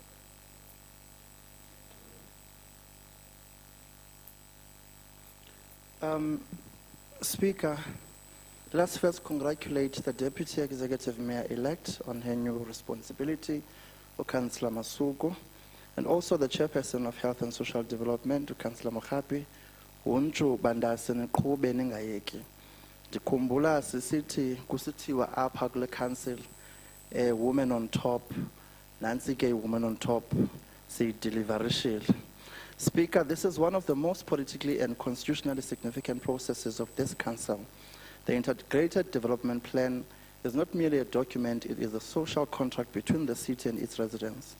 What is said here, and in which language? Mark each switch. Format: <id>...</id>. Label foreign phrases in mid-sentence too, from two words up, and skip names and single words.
<en>Speaker, let's first congratulate the Deputy Executive Mayor-elect on her new responsibility Councillor Masuku, and also the Chairperson of Health and Social Development, Councillor Mohapi,</en> <xh>Unchu Bandasene Kube Ningayeki. Ndikhumbula sisithi kusithiwa apha kule council</xh> <en>women on top,</en> <xh>nansi ke</xh> <en>women on top,</en> <xh>siyideliverieshile.</xh> <en>Speaker, this is one of the most politically and constitutionally significant processes of this council. The Integrated Development Plan is not merely a document, it is a social contract between the city and its residents.</en>